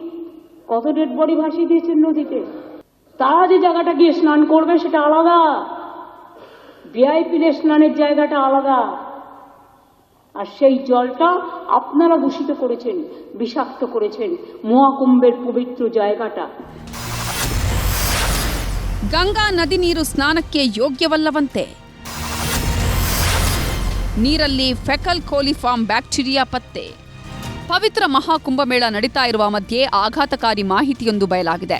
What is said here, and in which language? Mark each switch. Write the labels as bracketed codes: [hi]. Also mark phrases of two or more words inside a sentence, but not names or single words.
[bn] কত [en] dead body [bn] ভাসিয়ে দিয়েছেন নদীতে? তারা যে জায়গাটা গিয়ে স্নান করবে সেটা আলাদা, ভিআইপিদের স্নানের জায়গাটা আলাদা। আর সেই জলটা আপনারা দূষিত করেছেন, বিষাক্ত করেছেন মহাকুম্ভের পবিত্র জায়গাটা। [kn] ಗಂಗಾ ನದಿ ನೀರು ಸ್ನಾನಕ್ಕೆ ಯೋಗ್ಯವಲ್ಲವಂತೆ. ನೀರಲ್ಲಿ [en] fecal coliform bacteria [kn] ಪತ್ತೆ. ಪವಿತ್ರ ಮಹಾಕುಂಭಮೇಳ ನಡೀತಾ ಇರುವ ಮಧ್ಯೆ ಆಘಾತಕಾರಿ ಮಾಹಿತಿಯೊಂದು ಬಯಲಾಗಿದೆ.